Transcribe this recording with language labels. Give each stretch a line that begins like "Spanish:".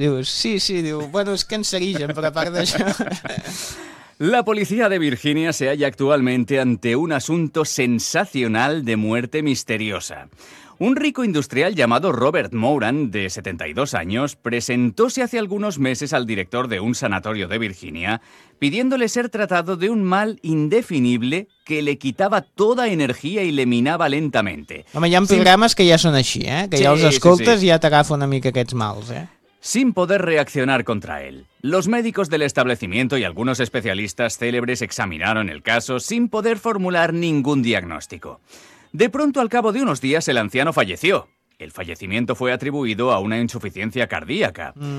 Catalan: Dius, sí, sí, diu, bueno, és cancerigen, però a part d'això...
Spanish: La policía de Virginia se halla actualmente ante un asunto sensacional de muerte misteriosa. Un rico industrial llamado Robert Moran, de 72 años, presentóse hace algunos meses al director de un sanatorio de Virginia, pidiéndole ser tratado de un mal indefinible que le quitaba toda energía y le minaba lentamente.
Catalan: Home, hi ha programes que ja són així, eh? Que ja els escoltes i ja t'agafa una mica aquests mals, eh?
Spanish: Sin poder reaccionar contra él. Los médicos del establecimiento y algunos especialistas célebres examinaron el caso sin poder formular ningún diagnóstico. De pronto, al cabo de unos días, el anciano falleció. El fallecimiento fue atribuido a una insuficiencia cardíaca.